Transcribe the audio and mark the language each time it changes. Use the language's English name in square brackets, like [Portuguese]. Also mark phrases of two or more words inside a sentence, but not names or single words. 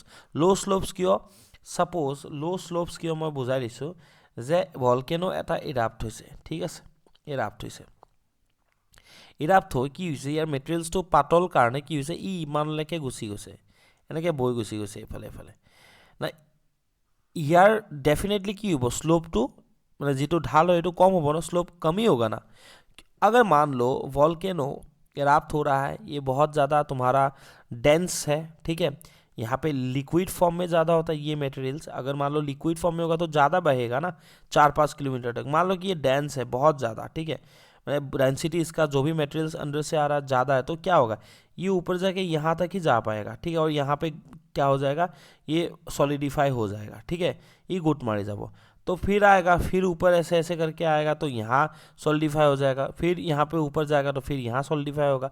[English] low slopes [Assamese] কিয়, [English] suppose low slopes [Assamese] কিয় মই বুজাই দিছোঁ, যে ভলকেনো এটা ইৰাপ্ট হৈছে, ঠিক আছে, ইৰাপ্ট হৈ কি হৈছে, ইয়াৰ মেটেৰিয়েলছটো পাতল কাৰণে কি হৈছে, ইমানলৈকে গুচি গৈছে, এনেকৈ বৈ গুচি গৈছে এইফালে এইফালে না। ইয়াৰ डेफिनेटली কি হ'ব, স্লোপটো মানে যিটো ঢাল হয় এইটো কম হ'ব ना, [Hindi] स्लोप कम ही होगा ना। अगर मान लो वॉल्केनो इराप्ट हो रहा है, ये बहुत ज़्यादा तुम्हारा डेंस है, ठीक है, यहाँ पे [English] liquid form [Hindi] में ज़्यादा होता है ये मटेरियल्स। अगर मान लो [English] liquid form [Hindi] में होगा तो ज़्यादा बहेगा ना, 4-5 किलोमीटर तक। मान लो कि ये डेंस है बहुत ज़्यादा, ठीक है, मतलब डेंसिटी इसका जो भी मटेरियल्स अंदर से आ रहा है ज़्यादा है, तो क्या होगा, ये ऊपर जाके यहाँ तक ही जा पाएगा, ठीक है, और यहाँ पे क्या हो जाएगा, ये सॉलिडिफाई हो जाएगा, ठीक है, ये गुट मारे जाबो, तो फिर आएगा, फिर ऊपर ऐसे ऐसे करके आएगा तो यहाँ सॉलिडिफाई हो जाएगा, फिर यहाँ पे ऊपर जाएगा तो फिर यहाँ सॉलिडिफाई होगा।